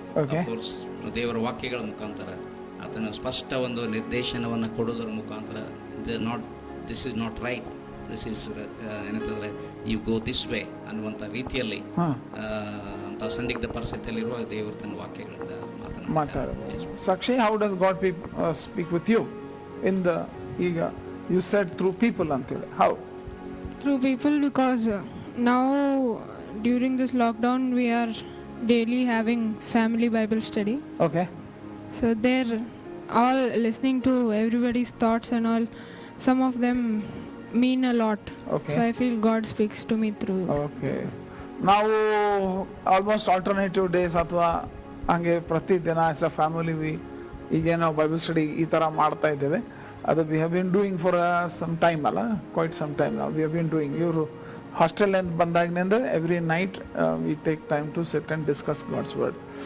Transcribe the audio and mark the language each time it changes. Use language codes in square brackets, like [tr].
[kn] Of course ದೇವರ ವಾಕ್ಯಗಳ ಮುಖಾಂತರ ಆತನ ಸ್ಪಷ್ಟ ಒಂದು ನಿರ್ದೇಶನವನ್ನು ಕೊಡೋದ್ರ ಮುಖಾಂತರ, [en] this is not right, this is [kn] ಏನಂತಂದ್ರೆ [en] you go this way [kn] ಅನ್ನುವಂಥ ರೀತಿಯಲ್ಲಿ ಅಂತ ಸಂದಿಗ್ಧ ಪರಿಸ್ಥಿತಿಯಲ್ಲಿರುವಾಗ ದೇವರು ತನ್ನ ವಾಕ್ಯಗಳಿಂದ ಮಾತನಾಡ್ತಾರೆ. [en] ಸಾಕ್ಷಿ, how does God speak with you in the, ಈಗ you said through people antele, how? Through people, because now during this lockdown we are daily having family Bible study. Okay, So they're all listening to everybody's thoughts and all. Some of them mean a lot. Okay. So I feel God speaks to me through. [kn] okay. ನಾವು almost alternative days ಅಥವಾ ಹಂಗೆ ಪ್ರತಿದಿನ [en] as a family [kn] ಈಗೇನೋ Bible study ಈ ಥರ ಮಾಡ್ತಾ ಇದ್ದೇವೆ. [en] ಅದು we have been doing for some time ಅಲ್ಲ, quite some time ನಾವು we have been doing. [kn] ಇವರು ಹಾಸ್ಟೆಲ್ನಿಂದ ಬಂದಾಗಿನಿಂದ [en] Every night we take time to sit and discuss God's word.